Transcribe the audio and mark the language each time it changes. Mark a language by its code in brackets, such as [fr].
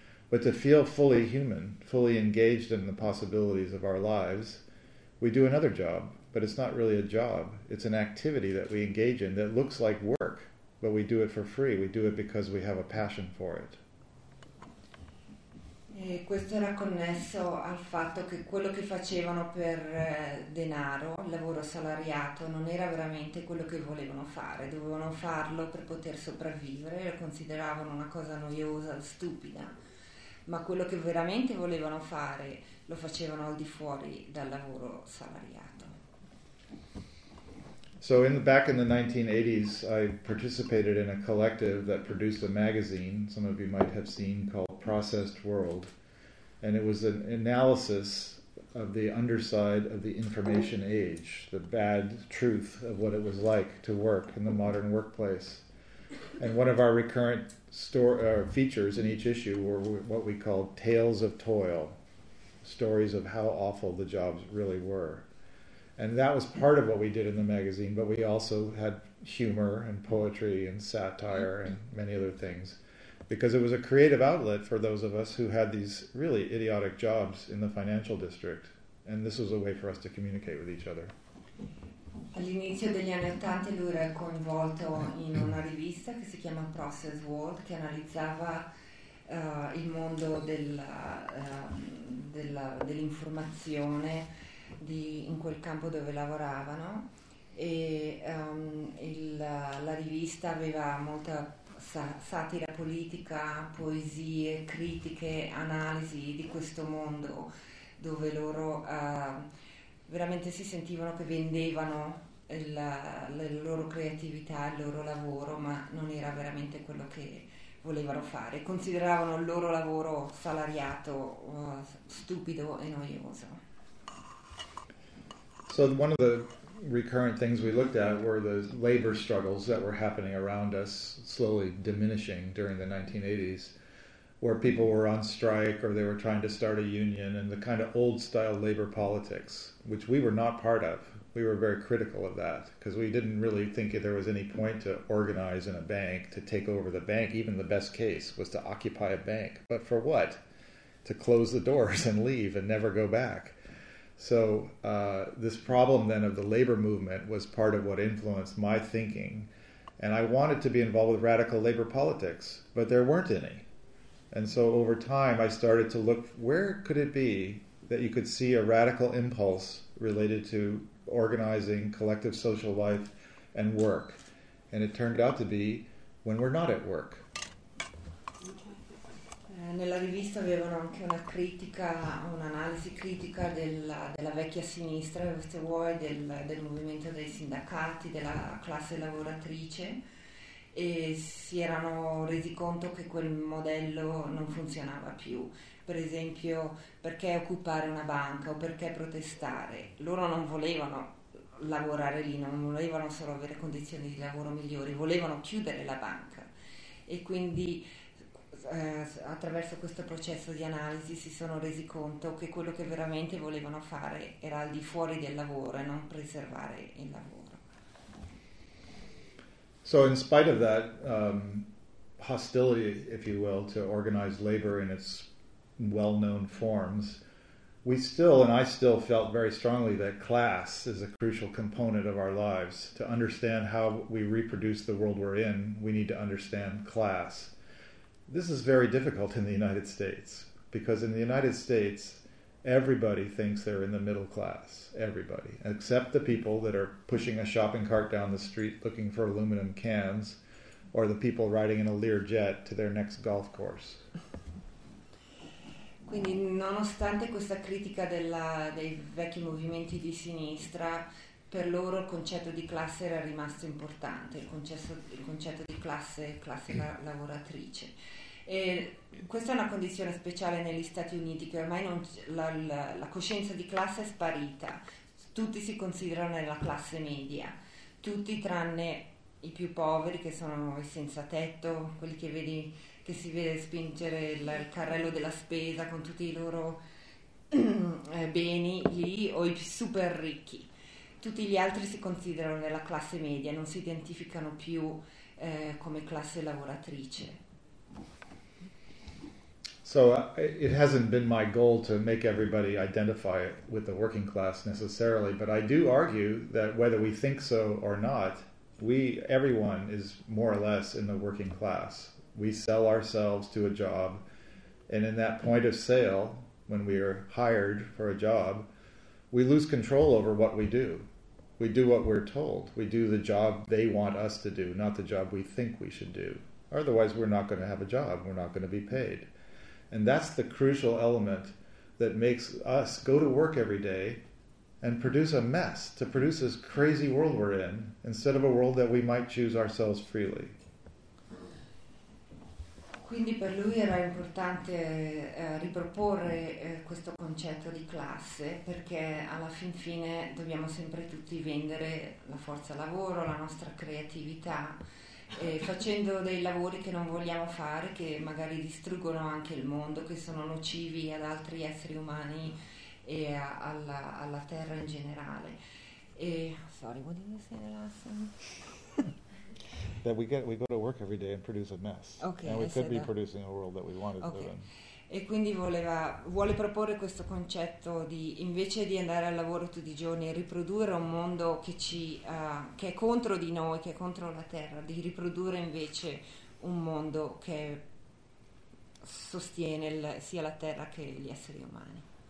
[en] But to feel fully human, fully engaged in the possibilities of our lives, we do another job, but it's not really a job. It's an activity that we engage in that looks like work, but we do it for free. We do it because we have a passion for it. [it] E questo era connesso al fatto che quello che facevano per denaro, il lavoro salariato, non era veramente quello che volevano fare. Dovevano farlo per poter sopravvivere, lo consideravano una cosa noiosa, stupida. Ma quello che veramente volevano fare lo facevano al di fuori dal lavoro salariato. [en] So in the back in the 1980s, I participated in a collective that produced a magazine, some of you might have seen, called Processed World. And it was an analysis of the underside of the information age, the bad truth of what it was like to work in the modern workplace. And one of our recurrent features in each issue were what we called tales of toil, stories of how awful the jobs really were. And that was part of what we did in the magazine, but we also had humor and poetry and satire and many other things. because it was a creative outlet for those of us who had these really idiotic jobs in the financial district, and this was a way for us to communicate with each other. [it] All'inizio degli anni '80 lui era coinvolto in una rivista che si chiama Process World, che analizzava il mondo dell'informazione in quel campo dove lavoravano, e la rivista aveva molta satira politica, poesie, critiche, analisi di questo mondo dove loro veramente si sentivano che vendevano la loro creatività, il loro lavoro, ma non era veramente quello che volevano fare. Consideravano il loro lavoro salariato, stupido e noioso. [en] So one of the recurrent things we looked at were the labor struggles that were happening around us, slowly diminishing during the 1980s, where people were on strike or they were trying to start a union, and the kind of old style labor politics, which we were not part of. We were very critical of that because we didn't really think there was any point to organize in a bank, to take over the bank. Even the best case was to occupy a bank. But for what? To close the doors and leave and never go back. So this problem then of the labor movement was part of what influenced my thinking. And I wanted to be involved with radical labor politics, but there weren't any. And so over time, I started to look, where could it be that you could see a radical impulse related to organizing, collective social life, and work? And it turned out to be when we're not at work. [it] Nella rivista avevano anche una critica, un'analisi critica della vecchia sinistra, se vuoi, del movimento dei sindacati, della classe lavoratrice, e si erano resi conto che quel modello non funzionava più. Per esempio, perché occupare una banca o perché protestare? Loro non volevano lavorare lì, non volevano solo avere condizioni di lavoro migliori, volevano chiudere la banca. E quindi attraverso questo processo di analisi si sono resi conto che quello che veramente volevano fare era al di fuori del lavoro e non preservare il lavoro. [en] So in spite of that hostility, if you will, to organized labor in its well-known forms, we still, and I still felt very strongly that class is a crucial component of our lives. To understand how we reproduce the world we're in, we need to understand class. This is very difficult in the United States, because in the United States, everybody thinks they're in the middle class, everybody, except the people that are pushing a shopping cart down the street looking for aluminum cans, or the people riding in a Learjet to their next golf course. [it] Quindi nonostante questa critica dei vecchi movimenti di sinistra, per loro il concetto di classe era rimasto importante, il concetto di classe lavoratrice. E questa è una condizione speciale negli Stati Uniti, che ormai non, la coscienza di classe è sparita. Tutti si considerano nella classe media, tutti tranne i più poveri, che sono i senza tetto, quelli che vedi, che si vede spingere il carrello della spesa con tutti i loro beni lì, o i super ricchi. Tutti gli altri si considerano nella classe media, non si identificano più come classe lavoratrice. [en] So it hasn't been my goal to make everybody identify with the working class necessarily, but I do argue that whether we think so or not, everyone is more or less in the working class. We sell ourselves to a job, and in that point of sale, when we are hired for a job, we lose control over what we do. We do what we're told. We do the job they want us to do, not the job we think we should do. Otherwise, we're not going to have a job. We're not going to be paid. And that's the crucial element that makes us go to work every day and produce a mess, to produce this crazy world we're in, instead of a world that we might choose ourselves freely. [it] Quindi per lui era importante riproporre questo concetto di classe, perché alla fin fine dobbiamo sempre tutti vendere la forza lavoro, la nostra creatività, facendo dei lavori che non vogliamo fare, che magari distruggono anche il mondo, che sono nocivi ad altri esseri umani e alla terra in generale. [en] Sorry, what did you say the last time? that we go to work every day and produce a mess. Okay, and we could be that. Producing a world that we wanted okay. to live in. [it] E quindi vuole proporre questo concetto di invece di andare al lavoro tutti i giorni e riprodurre un mondo che è contro di noi, che è contro la terra, di riprodurre invece un mondo che sostiene sia la terra che gli esseri umani.